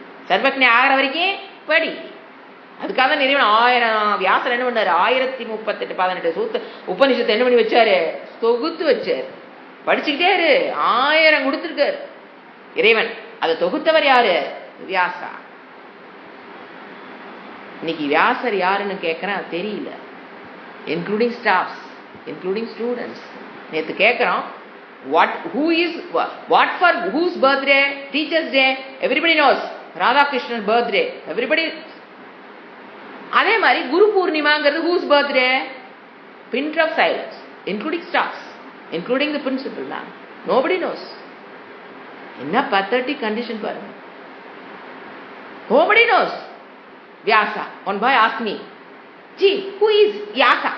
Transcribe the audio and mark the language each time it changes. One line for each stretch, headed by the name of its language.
Tamil: சர்வஜ்ஞா ஆகிற வரைக்கும் படி. அதுக்காக தான் நிறைய 1000 வியாசர் என்ன பண்ணாரு, 1038 18 சூத்திர உபநிஷத்தை என்ன பண்ணி வச்சாரு, தொகுத்து வச்சாரு. படிச்சுக்கிட்டே இரு, 1000 கொடுத்திருக்காரு இறைவன். அதை தொகுத்தவர் யாரு? வியாசா. இன்னைக்கு வியாசர் யாருன்னு கேட்கிறேன், தெரியல.
English: Including staffs, including students.
Tamil: நேற்று கேட்கிறோம்,
English: what for whose birthday? Teachers Day, everybody knows.
Tamil: Radhakrishnan birthday,
English: everybody.
Tamil: அதே மாதிரி குரு பூர்ணிமாங்கிறது
English: whose birthday? Pin drop silence, including staffs, including the principal. Nobody knows.
Tamil: என்ன
English: pathetic condition
Tamil: பாருங்க.
English: Nobody knows. Vyasa. One boy asked me, gee, who is Vyasa?